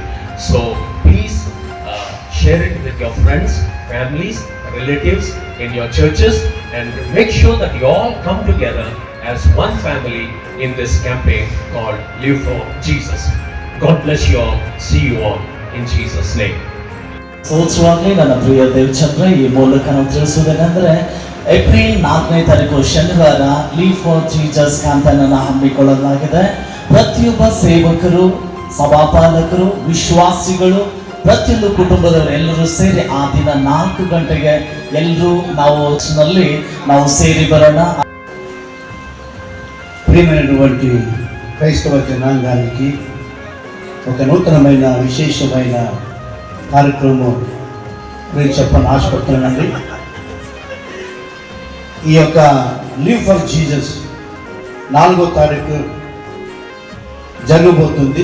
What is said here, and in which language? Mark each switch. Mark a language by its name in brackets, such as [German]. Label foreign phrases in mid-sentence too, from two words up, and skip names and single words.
[English] So please share it with your friends, families, relatives, in your churches, and make sure that you all come together as one family in this campaign called Live for Jesus. God bless you all. See you all in Jesus' name. [Kannada] ಸೋಚುವಾಗಲೇ ನನ್ನ ಪ್ರಿಯ ದೇವಚಂದ್ರ ಈ ಮೂಲಕ ನಾವು ತಿಳಿಸುವುದೇನೆಂದರೆ ಏಪ್ರಿಲ್ 4ನೇ ತಾರೀಕು ಶನಿವಾರ ಲಿವ್ ಫಾರ್ ಜೀಸಸ್ ಕ್ಯಾಂಪೇನ್ ಅನ್ನು ಹಮ್ಮಿಕೊಳ್ಳಲಾಗಿದೆ. ಪ್ರತಿಯೊಬ್ಬ ಸೇವಕರು, ಸಭಾಪಾಲಕರು, ವಿಶ್ವಾಸಿಗಳು, ಪ್ರತಿಯೊಂದು ಕುಟುಂಬದವರು ಎಲ್ಲರೂ ಸೇರಿ ಆ ದಿನ 4 ಗಂಟೆಗೆ ಎಲ್ಲರೂ ನಾವು ಸೇರಿ ಬರೋಣ. [Telugu] ప్రియమైనటువంటి క్రైస్తవ జనాంగానికి ఒక నూతనమైన విశేషమైన కార్యక్రమం నేను చెప్పని ఆశపడుతున్నానండి. ఈ యొక్క లివ్ ఫర్ జీసస్ 4వ తారీఖు జరగబోతుంది.